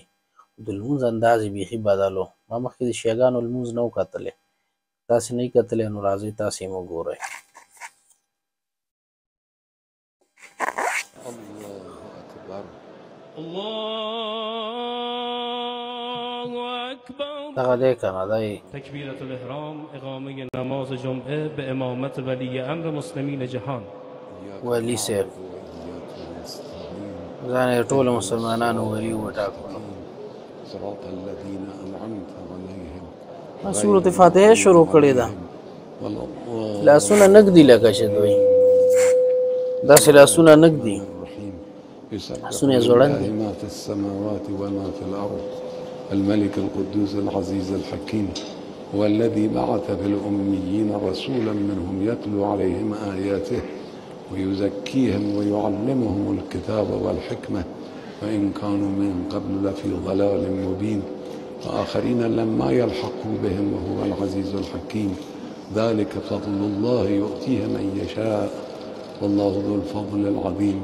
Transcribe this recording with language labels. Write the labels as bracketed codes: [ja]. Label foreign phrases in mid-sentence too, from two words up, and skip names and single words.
[ps] د لمونځ انداز یې بیخي بدل و. ما مخکې د شیعه ګانو لمونځ نه و کتلی، تاسې نه یې کتلی نو راځئ تاسې یې وګورئ. دغه دی که نه دی [ar] تکبیرة الاحرام [fa] اقامه نماز جمعه به امامت ولی امر مسلمین جهان. [ps] ولی صاحب ځان یې ټولو مسلمانانو ولي وټاکلو. سورة فاتحه شروع کړې ده. لاسونه نږدي لکه چې دوی داسې لاسونه نږدي، لاسونه یې ځوړند دي. [ar] ما في السماوات وما في الأرض الملك القدوس العزيز الحكيم هو الذي بعث في الأميين رسولا منهم يتلو عليهم آياته ويزكيهم ويعلمهم الكتاب والحكمة وإن كانوا من قبل لفي ضلال مبين وآخرين لما يلحقوا بهم وهو العزيز الحكيم ذلك فضل الله يؤتيه من يشاء والله ذو الفضل العظيم.